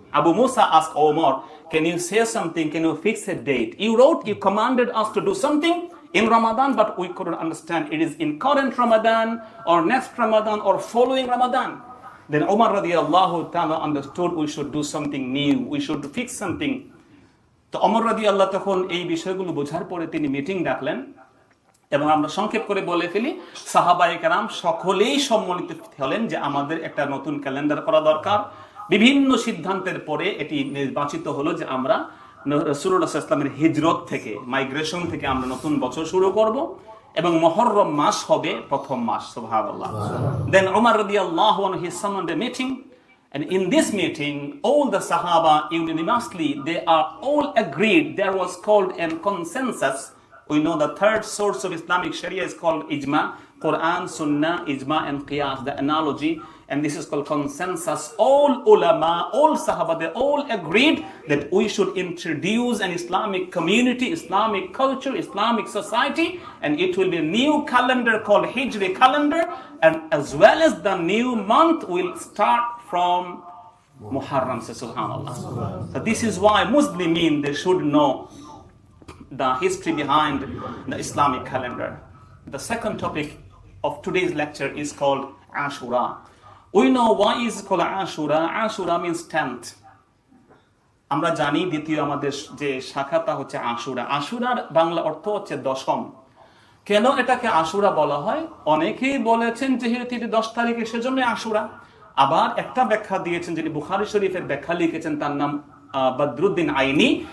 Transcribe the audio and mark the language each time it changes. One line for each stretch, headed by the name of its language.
English: Abu Musa asked Umar, can you say something? Can you fix a date? You wrote, you commanded us to do something in Ramadan, but we couldn't understand it is in current Ramadan or next Ramadan or following Ramadan. Then Umar radiallahu ta'ala understood we should do something new. We should fix something.
Bangla: তো ওমর রাদিয়াল্লাহু তখন এই বিষয়গুলো বোঝার পরে তিনি meeting ডাকলেন, এবং আমরা সংক্ষেপ করে বলে ফেলি, সাহাবায়ে কেরাম সকলেই সম্মিলিত হলেন যে আমাদের একটা নতুন ক্যালেন্ডার করা দরকার। বিভিন্ন সিদ্ধান্তের পরে এটি নির্বাচিত হলো যে আমরা রাসূলুল্লাহ সাল্লাল্লাহু আলাইহি ওয়াসাল্লামের হিজরত থেকে, মাইগ্রেশন থেকে আমরা নতুন বছর শুরু করব, এবং মুহররম মাস হবে প্রথম মাস।
English: সুবহানাল্লাহ। Then Umar radiyallahu anhu, he summoned a meeting. And in this meeting, all the Sahaba unanimously, they are all agreed. There was called a consensus. We know the third source of Islamic Sharia is called Ijma, Quran, Sunnah, Ijma and Qiyas, the analogy. And this is called consensus. All ulama, all Sahaba, they all agreed that we should introduce an Islamic community, Islamic culture, Islamic society, and it will be a new calendar called Hijri calendar. And as well as the new month will start from Muharram, subhanallah. So this is why Muslimin, they should know the history behind the Islamic calendar. The second topic of today's lecture is called Ashura. We know why is it called Ashura. Ashura means 10th.
Bangla: আমরা জানি দ্বিতীয় আমাদের যে শাখাটা হচ্ছে আশুরা। আশুরার বাংলা অর্থ হচ্ছে দশম। কেন এটাকে আশুরা বলা হয়? অনেকেই বলেছেন যেহেতু 10 তারিখে সেজন্য আশুরা। আবার একটা ব্যাখ্যা দিয়েছেন, যিনি বুখারী শরীফের ব্যাখ্যা লিখেছেন, তার নাম বদরুদ্দিন আইনি।